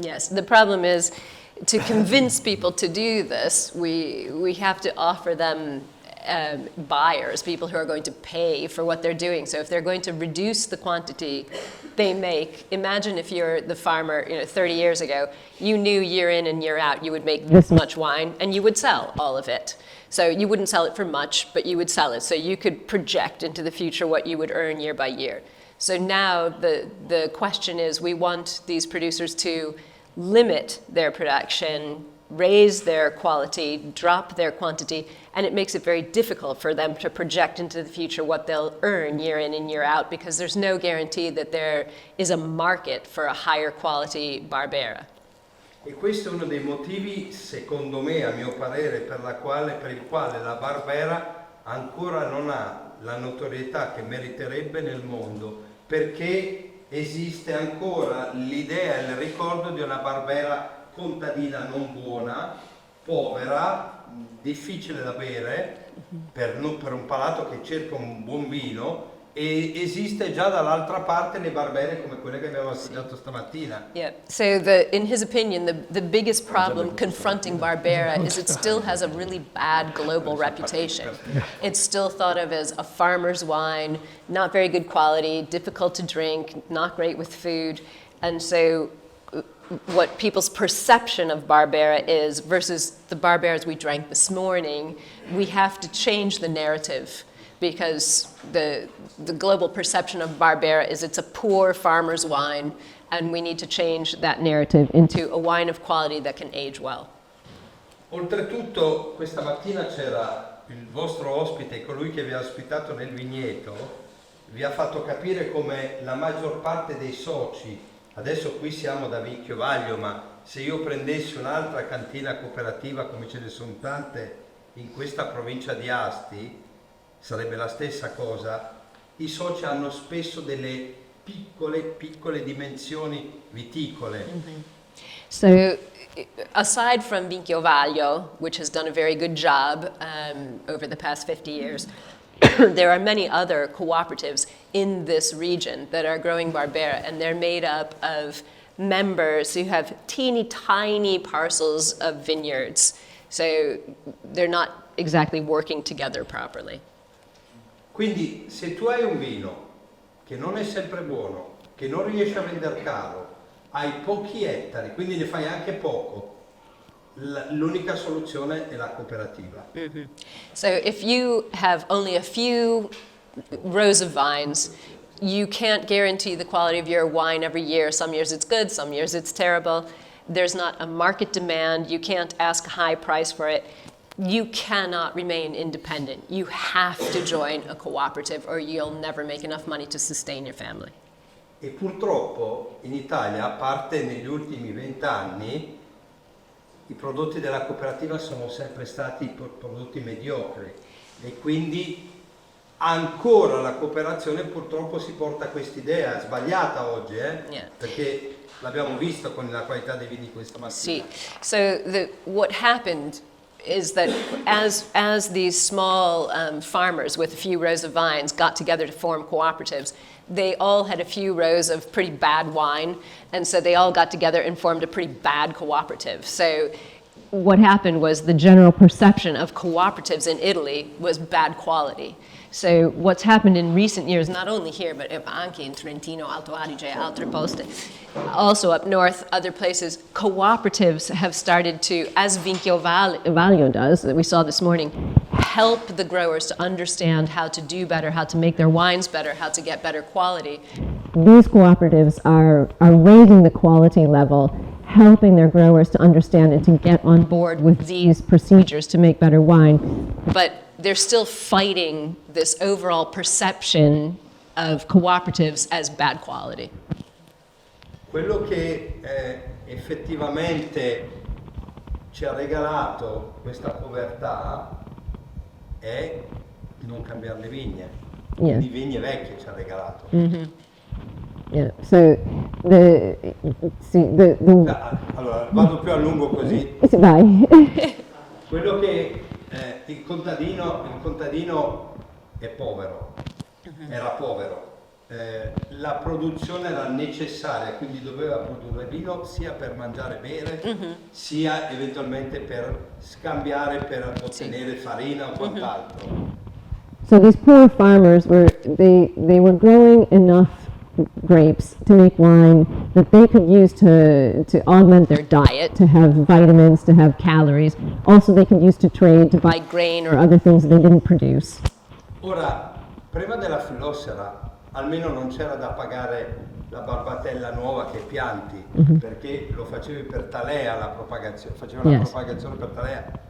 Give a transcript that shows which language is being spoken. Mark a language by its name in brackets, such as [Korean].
[English] Yes, the problem is to convince people to do this, we have to offer them buyers, people who are going to pay for what they're doing. So if they're going to reduce the quantity they make, imagine if you're the farmer, 30 years ago, you knew year in and year out you would make this much wine and you would sell all of it. So you wouldn't sell it for much, but you would sell it. So you could project into the future what you would earn year by year. So now the question is, we want these producers to limit their production, raise their quality, drop their quantity, and it makes it very difficult for them to project into the future what they'll earn year in and year out, because there's no guarantee that there is a market for a higher quality Barbera. [Italian] E questo è uno dei motivi, secondo me, a mio parere, per il quale la Barbera ancora non ha la notorietà che meriterebbe nel mondo, perché esiste ancora l'idea e il ricordo di una Barbera contadina non buona, povera, difficile da bere, per un palato che cerca un buon vino, e esiste già dall'altra parte le Barbere come quelle che abbiamo assaggiato stamattina. [English] Yeah. So in his opinion, the biggest problem confronting Barbera is it still has a really bad global reputation. It's still thought of as a farmer's wine, not very good quality, difficult to drink, not great with food. And so what people's perception of Barbera is versus the Barberas we drank this morning, we have to change the narrative, because the global perception of Barbera is it's a poor farmer's wine, and we need to change that narrative into a wine of quality that can age well. [Italian] Oltretutto, questa mattina c'era il vostro ospite, colui che vi ha ospitato nel vigneto, vi ha fatto capire come la maggior parte dei soci, adesso qui siamo da Vinchio Vaglio, ma se io prendessi un'altra cantina cooperativa, come ce ne sono tante in questa provincia di Asti, sarebbe la stessa cosa. I soci hanno spesso delle piccole dimensioni viticole. Mm-hmm. [English] So aside from Vinchio Vaglio, which has done a very good job over the past 50 years, there are many other cooperatives in this region that are growing Barbera, and they're made up of members who have teeny tiny parcels of vineyards. So they're not exactly working together properly. [Italian] Quindi se tu hai un vino che non è sempre buono, che non riesci a vendere caro, hai pochi ettari, quindi ne fai anche poco, l'unica soluzione è la cooperativa. Mm-hmm. [English] So if you have only a few rows of vines, you can't guarantee the quality of your wine every year. Some years it's good, some years it's terrible. There's not a market demand. You can't ask a high price for it. You cannot remain independent. You have to join a cooperative or you'll never make enough money to sustain your family. [Italian] E purtroppo in Italia, a parte negli ultimi 20 anni, i prodotti della cooperativa sono sempre stati prodotti mediocri e quindi ancora la cooperazione purtroppo si porta quest'idea sbagliata oggi, [English] Yeah. [Italian] Perché l'abbiamo visto con la qualità dei vini questa mattina. [English] See, so what happened is that as these small farmers with a few rows of vines got together to form cooperatives, they all had a few rows of pretty bad wine, and so they all got together and formed a pretty bad cooperative. So what happened was the general perception of cooperatives in Italy was bad quality. So what's happened in recent years, not only here, but [Italian] anche in Trentino, Alto Adige, altre poste, [English] also up north, other places, cooperatives have started to, as Vinchio Vaglio does, that we saw this morning, help the growers to understand how to do better, how to make their wines better, how to get better quality. These cooperatives are raising the quality level, helping their growers to understand and to get on board with these procedures to make better wine. But they're still fighting this overall perception of cooperatives as bad quality. [Italian] Quello che effettivamente ci ha regalato questa povertà è non cambiare le vigne. [English] Yeah. [Italian] Di vigne vecchie ci ha regalato. [English] Mm-hmm. Yeah. So [Italian] Allora, vado più a lungo così. Vai. Quello che il contadino è povero, era povero. La produzione era necessaria, quindi doveva produrre vino sia per mangiare e bere, sia eventualmente per scambiare per ottenere farina o quant'altro. [English] So these poor farmers they were growing enough grapes to make wine that they could use to augment their diet, to have vitamins, to have calories. Also they could use to trade, to buy grain or other things they didn't produce. [Italian] Ora, prima della filossera almeno non c'era da pagare la barbatella nuova che pianti, perché lo facevi per talea la propagazione, facevano la propagazione per talea.